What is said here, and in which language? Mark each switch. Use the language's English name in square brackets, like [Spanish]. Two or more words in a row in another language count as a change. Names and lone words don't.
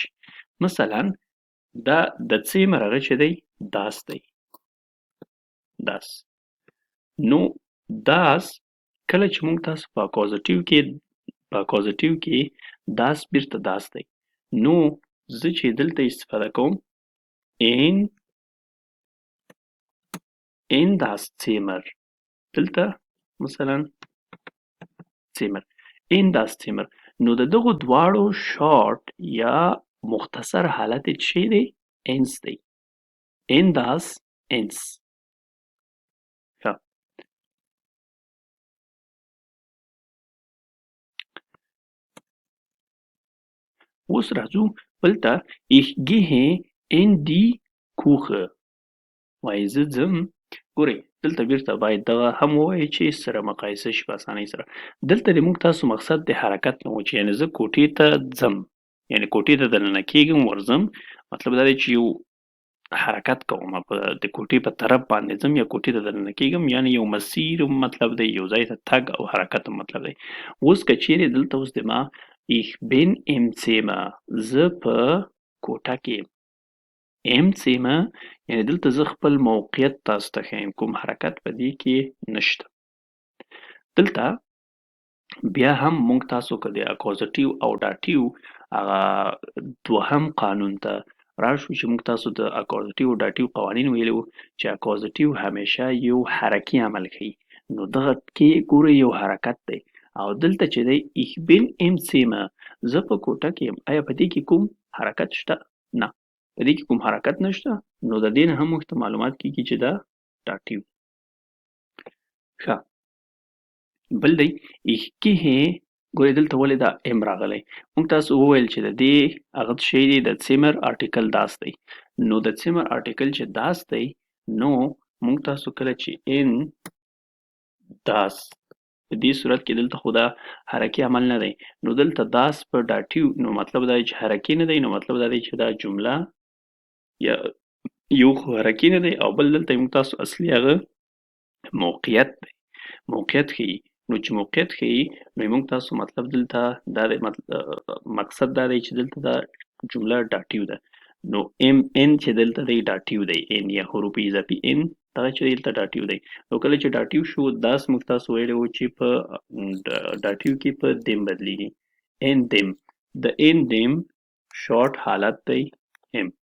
[Pashto] مثلا دا د Zimmer هغه چې دی داس دی. داس نو داس کله چې موږ تاسو په اکوزیټیو کې داس بیرته داس دی، نو زه چې دلته استفاده کوم [German] in das Zimmer [Pashto] دلته مثلا [German] Zimmer in das Zimmer [Pashto] نو د دغو دواړو شارټ یا مختصر حالت چې دی انس دی. [German] in das ins. [Pashto] ښه اوس راځو بلته [German] ich gehe in die Küche [Pashto] وایي زه ځم. ګورئ دلته بیرته باید دغه هم ووایي چې سره مقایسه شي په اسانۍ سره. دلته د موږ تاسو مقصد د حرکت نه و چې یعنې زه کوټې ته ځم یعنې کوټې ته دننه کېږم ورځم، مطلب دا دی چې یو حرکت کوم د کوټې په طرف باندې ځم یا کوټې ته دننه کېږم یعنې یو مسیر مطلب دی یو ځای ته تګ او حرکت مطلب دی. اوس که چیرې دلته اوس د ما [German] ich bin im Zimmer [Pashto] زه په کوټه کې [German] im Zimmer [Pashto] یعنې دلته زه خپل موقعیت تاسو ته ښیم، کوم حرکت په دې کې نشته. دلته بیا هم موږ تاسو که د اکوزیټیو او داتیو هغه دوهم قانون ته راشو چې موږ تاسو د اکوزیټیو او داتیو قوانین ویلي وو چې اکوزیټیو همیشه یو حرکي عمل کوي، نو دغه کې ګورئ یو حرکت دی او دلته چې دی [German] ich bin im Zimmer [Pashto] زه په کوټه کې یم. آیا په دې کې کوم حرکت شته؟ نه په دې کې کوم حرکت نشته، نو د دې نه هم موږ ته معلومات کېږي چې دا داتیو. ښه بل دی [German] ich gehe [Pashto] ګورئ دلته ولې دا ام راغلی؟ موږ تاسو وویل چې د دې هغه شی دی د Zimmer آرټیکل داس دی، نو د Zimmer آرټیکل چې داس دی نو موږ تاسو کله چې [German] in das [Pashto] په دې صورت کې دلته خو دا حرکي عمل نه دی، نو دلته داس په داتیو نو مطلب دا دی چې حرکي نه دی، نو مطلب دا دی چې دا جمله یا یو خو حرکي نه دی او بل دلته موږ تاسو اصلي هغه موقعیت دی موقعیت ښیي نو چې موقعیت ښیي نو موږ تاسو مطلب دلته دا دی مقصد دا دی چې دلته دا جمله ډاټیو ده نو ام ان چې دلته دی ډاټیو دی ان یا حروف اضافي ان دغه چې دلته ډاټیو دی نو کله چې ډاټیو شو داس موږ تاسو ویلی وو چې په ډاټیو کې په دیم بدلیږي [German] in dem [Pashto] د [German] in dem [Pashto] شارټ حالت دی ام